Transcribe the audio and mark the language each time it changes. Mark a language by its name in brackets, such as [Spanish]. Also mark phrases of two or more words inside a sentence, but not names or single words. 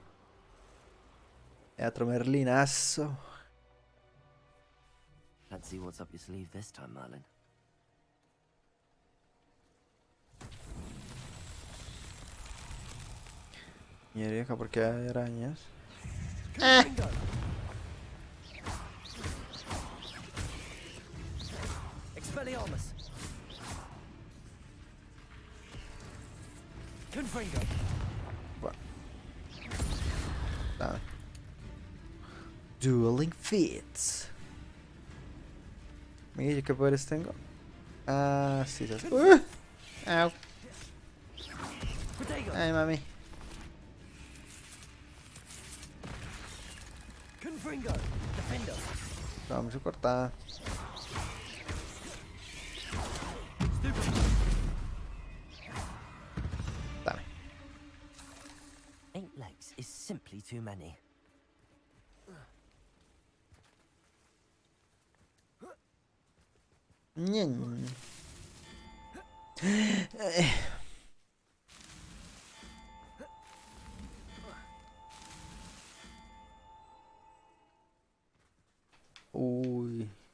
[Spanish] Otro merlinazo. [English] Let's see what's up your sleeve this time, Merlin. [Spanish] Mira, vieja, ¿por qué hay arañas? Expelliarmus. Confringo. Bueno. Dame. Dueling Fits. Mira, ¿qué poderes tengo? Ah, sí, Au. Ay, mami. Confringo, defender. Vamos a cortar. Dame. [English] 8 legs is simply too many. Ñen. [Spanish] Uy.